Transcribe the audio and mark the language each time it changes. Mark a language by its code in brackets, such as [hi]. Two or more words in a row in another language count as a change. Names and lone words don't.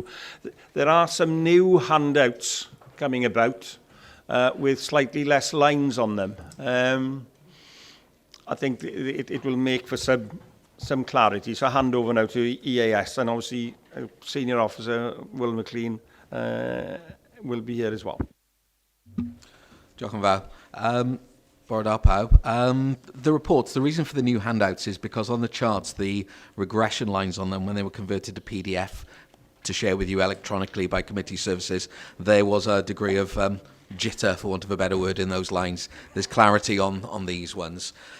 [en] There are some new handouts coming about with slightly less lines on them. I think it will make for some clarity. So I hand over now to EAS, and obviously Senior Officer Will McLean will be here as well. [cy] Diolch yn fawr. Bore da pawb. [en] The reports, the reason for the new handouts is because on the charts, the regression lines on them, when they were converted to PDF to share with you electronically by committee services, there was a degree of jitter, for want of a better word, in those lines. There's clarity on these ones.